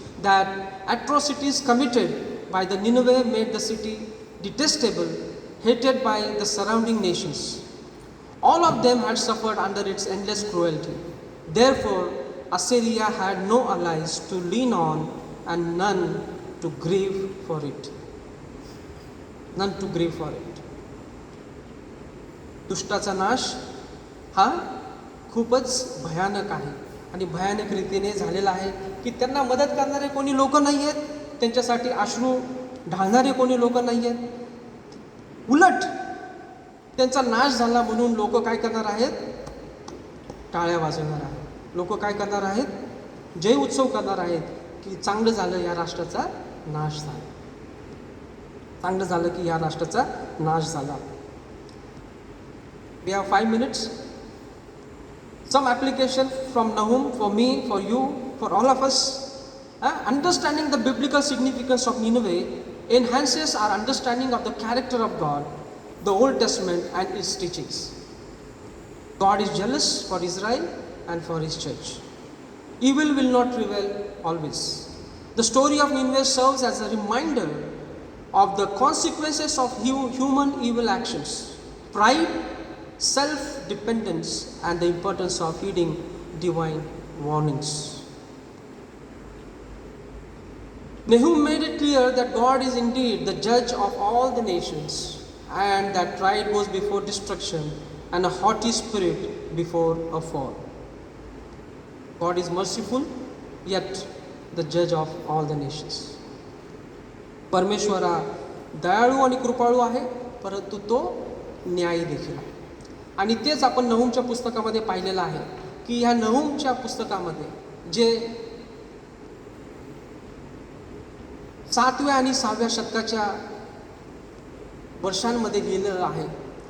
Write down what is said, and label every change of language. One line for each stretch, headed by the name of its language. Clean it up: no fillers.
English: That atrocities committed by the Nineveh made the city detestable, hated by the surrounding nations. All of them had suffered under its endless cruelty. Therefore, Assyria had no allies to lean on and none to grieve for it. None to grieve for it.
Marathi: दुष्टाचा नाश हा खूपच भयानक आहे आणि भयानक रीतीने झालेला आहे की त्यांना मदत करणारे कोणी लोक नाही आहेत, त्यांच्यासाठी अश्रू ढाळणारे कोणी लोक नाही आहेत. उलट त्यांचा नाश झाला म्हणून लोक काय करणार आहेत? टाळ्या वाजवणार आहेत. लोक काय करणार आहेत? जय उत्सव करणार आहेत की चांगलं झालं या राष्ट्राचा नाश झाला, चांगलं झालं की या राष्ट्राचा नाश झाला.
English: We have 5 minutes. Some application from Nahum for me, for you, for all of us. Understanding the biblical significance of Nineveh enhances our understanding of the character of God, the Old Testament and its teachings. God is jealous for Israel and for His church. Evil will not prevail always. The story of Nineveh serves as a reminder of the consequences of human evil actions, pride, self-dependence, and the importance of heeding divine warnings. Nahum made it clear that God is indeed the judge of all the nations, and that pride goes before destruction and a haughty spirit before a fall. God is merciful, yet the judge of all the nations.
Marathi: परमेश्वर दयाळू आणि कृपाळू आहे, परंतु तो न्यायी देखील आहे. आणि तेच आपण नहूमच्या पुस्तकामध्ये पाहिलेलं आहे की ह्या नहूमच्या पुस्तकामध्ये जे 7व्या आणि 6व्या शतकाच्या वर्षांमध्ये लिहिलेलं आहे.